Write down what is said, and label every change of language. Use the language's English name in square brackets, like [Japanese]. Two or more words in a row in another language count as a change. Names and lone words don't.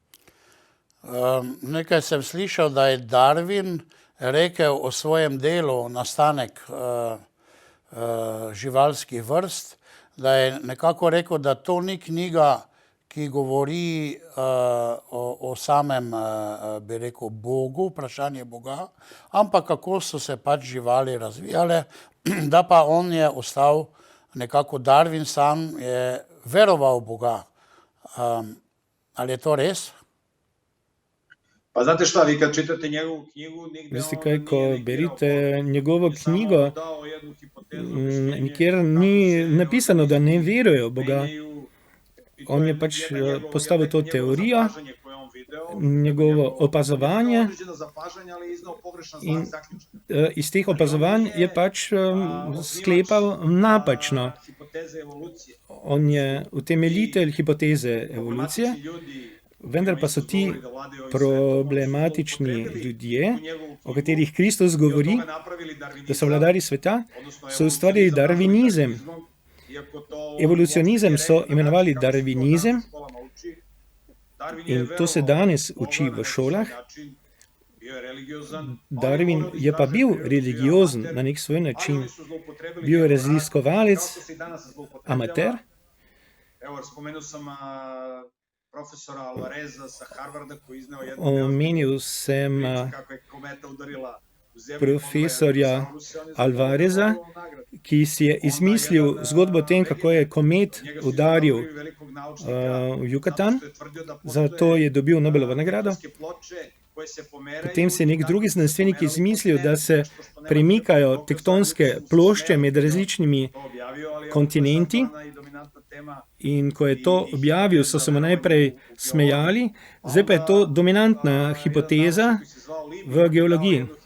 [Slovenian] Nekaj sem slišal, da je Darwin rekel o svojem delu nastanek živalskih vrst, da je nekako rekel, da to ni knjiga, ki govori o samem, bi rekel, Bogu, vprašanje Boga, ampak kako so se pač živali razvijale, da pa on je ostal nekako Darwin sam je veroval v Boga. Ali je to res? [Serbian] Pa znate šta, vi kad čitate njegovu knjigu, nigde [Slovenian] Veste [Serbian] on [Slovenian] kaj, [Serbian] nije [Slovenian] ko [Serbian] negirao [Slovenian] berite [Serbian] Boga. [Slovenian] njegovo [Serbian] Je samo [Slovenian] knjigo, [Serbian] dao jednu hipotezu, objašnjenje [Slovenian] nikjer [Serbian] kako [Slovenian] ni [Serbian] se [Slovenian] napisano, da ne verujejo v Boga. [Serbian] menjaju, i to [Slovenian] On [Serbian] je [Slovenian] je pač [Serbian] jedna njegova- [Slovenian] postavil to [Serbian] njegovo [Slovenian] teorijo, [Serbian] zapažanje koje on video, [Slovenian] njegovo opazovanje, [Serbian] određeno zapažanje, ali je iznao pogrešan [Slovenian] in [Serbian] zaključak. [Slovenian] iz teh opazovanj je pač sklepal napačno. Hipoteze evolucije. On je utemeljitelj hipoteze evolucije, [Serbian] Problematični ljudi, [Slovenian] vendar pa so ti [Serbian] govori da vladaju ovim [Slovenian] problematični [Serbian] svetom, su [Slovenian] ljudje, [Serbian] upotrebili u njegovu [Slovenian] o [Serbian] knjigu [Slovenian] katerih Kristus [Serbian] i od [Slovenian] govori, [Serbian] toga napravili darvinizam, [Slovenian] da so vladari sveta, [Serbian] odnosno [Slovenian] so ustvarili darvinizem. [Serbian] darvinizmom, iako to [Slovenian] Evolucionizem so [Serbian] rekao, [Slovenian] imenovali [Serbian] kako se to [Slovenian] darvinizem [Serbian] danas u školama uči. Darwin je [Slovenian] in to se [Serbian] verovao [Slovenian] danes [Serbian] u Boga [Slovenian] uči [Serbian] na [Slovenian] v [Serbian] neki [Slovenian] šolah. [Serbian] način, bio je religiozan, ali [Slovenian] Darwin [Serbian] voleo [Slovenian] je pa bil [Serbian] istražuje prirodu, bio je [Slovenian] religiozen [Serbian] amater, [Slovenian] na nek svoj [Serbian] ali [Slovenian] način. [Serbian] oni su zloupotrebili Bio je njegov rad, [Slovenian] raziskovalec, [Serbian] kao što se i danas zloupotrebljava. [Slovenian] amater. [Serbian] Evo, spomenuo sam profesora Alvareza sa Harvarda koji je izneo jednu [Slovenian] Omenil sem [Serbian] priču kako je kometa udarila u zemlju. [Slovenian] profesorja Alvareza, ki si je izmislil zgodbo o tem, kako je komet udaril v Yucatan, zato je dobil Nobelovo nagrado. Potem si je nek drugi znanstvenik izmislil, da se premikajo tektonske plošče med različnimi kontinenti In ko je to objavil, so se mu najprej smejali, zdaj pa je to dominantna hipoteza v geologiji.